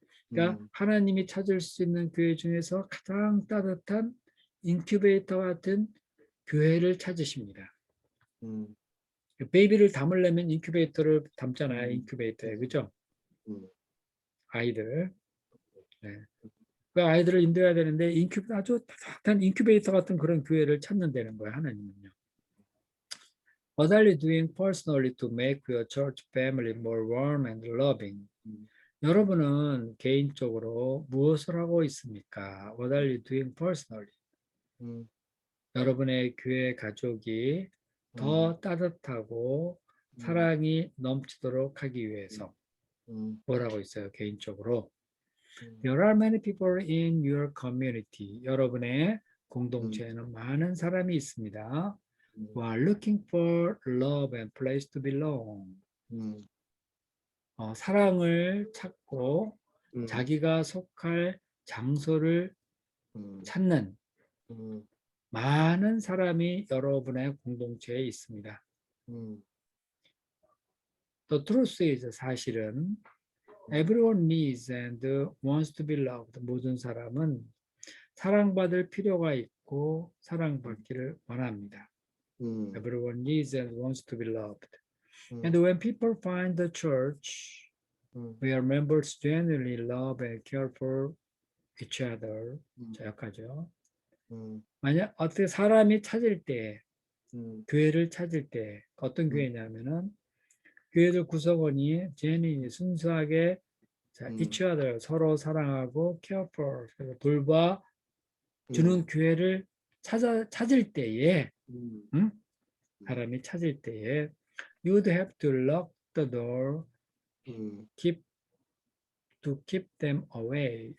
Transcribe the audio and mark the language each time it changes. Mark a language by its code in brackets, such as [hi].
[ko] 그러니까 하나님이 찾을 수 있는 교회 중에서 가장 따뜻한 인큐베이터 같은 교회를 찾으십니다. 베이비를 담으려면 인큐베이터를 담잖아요. 인큐베이터에, 그죠? 아이들. 네. 그 아이들을 인도해야 되는데 아주 따뜻한 인큐베이터 같은 그런 교회를 찾는다는 거예요. 하나님은요. [en] What are you doing personally to make your church family more warm and loving? [ko] 여러분은 개인적으로 무엇을 하고 있습니까? [en] What are you doing personally? [ko] 여러분의 교회 가족이 더 따뜻하고 사랑이 넘치도록 하기 위해서 뭘 하고 있어요? 개인적으로. [en] There are many people in your community. [ko] 여러분의 공동체에는 많은 사람이 있습니다. [en] Who are looking for love and place to belong. [ko] 사랑을 찾고 자기가 속할 장소를 찾는 많은 사람이 여러분의 공동체에 있습니다. [en] The truth is, [ko] 사실은 [en] everyone needs and wants to be loved. [ko] 모든 사람은 사랑받을 필요가 있고 사랑받기를 원합니다. [en] Everyone needs and wants to be loved. And when people find the church where members genuinely love and care for each other, [ko] 자, 약하죠. 만약 어떻게 사람이 찾을 때, 교회를 찾을 때 어떤 교회냐면은 교회들 구성원이 genuinely 순수하게 자, [en] each other [ko] 서로 사랑하고 [en] care for [ko] 돌봐 주는 교회를 찾을 때에 사람이 찾을 때에 [en] you would have to lock the door, to keep them away.